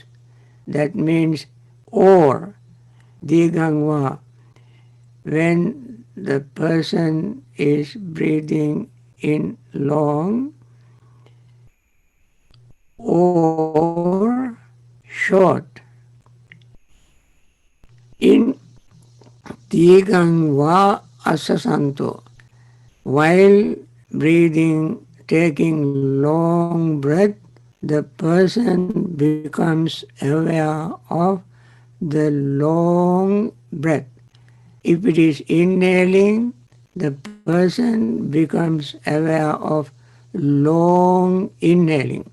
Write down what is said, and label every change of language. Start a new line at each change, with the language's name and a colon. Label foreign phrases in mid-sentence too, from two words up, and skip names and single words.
English: That means or,
Pali: digang va.
English: When the person is breathing in long or short.
Pali: In digang va asasanto,
English: while breathing, taking long breath, the person becomes aware of the long breath. If it is inhaling, the person becomes aware of long inhaling.